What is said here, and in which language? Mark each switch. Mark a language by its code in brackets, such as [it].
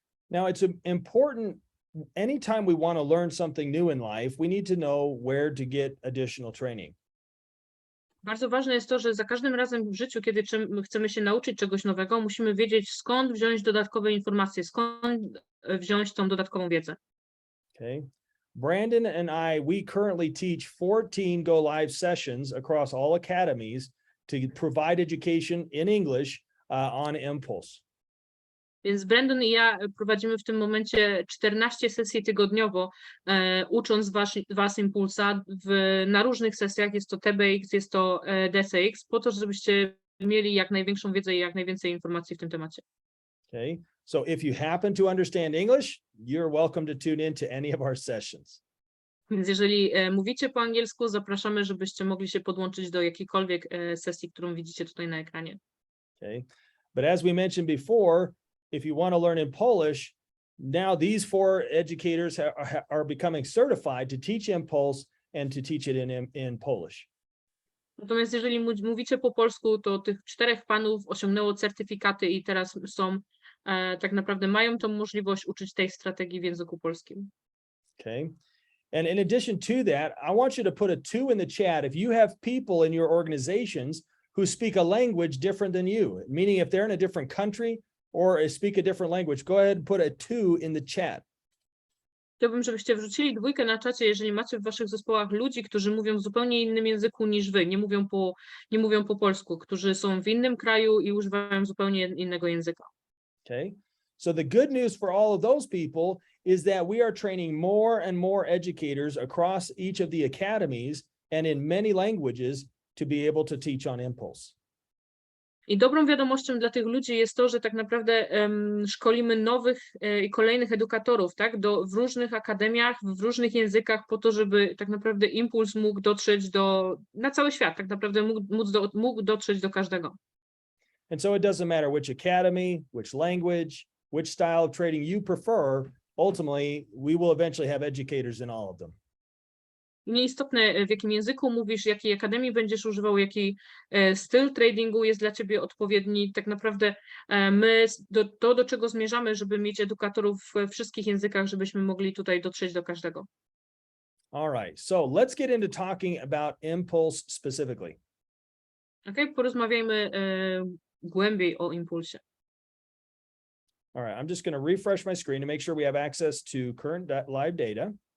[en] Now, it's important anytime we want to learn something new in life, we need to know where to get additional training. [pl] Bardzo ważne jest to, że za każdym razem w życiu, kiedy chcemy się nauczyć czegoś nowego, musimy wiedzieć, skąd wziąć dodatkowe informacje, skąd wziąć tą dodatkową wiedzę. [en] Okay. Brandon and we currently teach 14 Go Live sessions across all academies to provide education in English on Impulse. [pl] Więc Brandon i ja prowadzimy w tym momencie 14 sesji tygodniowo, ucząc was Impulsa na różnych sesjach. Jest to TBX, jest to DCX, po to, żebyście mieli jak największą wiedzę i jak najwięcej informacji w tym temacie. [en] Okay, so if you happen to understand English, you're welcome to tune in to any of our sessions. [pl] Więc jeżeli mówicie po angielsku, zapraszamy, żebyście mogli się podłączyć do jakiejkolwiek sesji, którą widzicie tutaj na ekranie. [en] Okay, but as we mentioned before, if you want to learn in Polish, now these 4 educators are becoming certified to teach Impulse and to teach it in Polish. [pl] Natomiast jeżeli mówicie po polsku, to tych 4 panów osiągnęło certyfikaty i teraz są, tak naprawdę mają tą możliwość uczyć tej strategii w języku polskim. [en] Okay. And in addition to that, I want you to put a 2 in the chat if you have people in your organizations who speak a language different than you, meaning if they're in a different country or speak a different language, go ahead and put a 2 in the chat. [pl] Chciałbym, żebyście wrzucili 2 na czacie, jeżeli macie w waszych zespołach ludzi, którzy mówią w zupełnie innym języku niż wy, nie mówią po polsku, którzy są w innym kraju i używają zupełnie innego języka. [en] Okay. So the good news for all of those people is that we are training more and more educators across each of the academies and in many languages to be able to teach on Impulse. [pl] I dobrą wiadomością dla tych ludzi jest to, że tak naprawdę szkolimy nowych i kolejnych edukatorów, tak, w różnych akademiach, w różnych językach, po to, żeby tak naprawdę impuls mógł dotrzeć na cały świat, tak naprawdę mógł dotrzeć do każdego. [en] And so it doesn't matter which academy, which language, which style of trading you prefer, ultimately, we will eventually have educators in all of them. [pl] I nieistotne, w jakim języku mówisz, jakiej akademii będziesz używał, jaki styl tradingu jest dla ciebie odpowiedni. Tak naprawdę do czego zmierzamy, żeby mieć edukatorów we wszystkich językach, żebyśmy mogli tutaj dotrzeć do każdego. [en] All right, so let's get into talking about impulse specifically. [pl] Okay, porozmawiajmy głębiej o impulsie. [en] All right, I'm just going to refresh my screen to make sure we have access to current live data.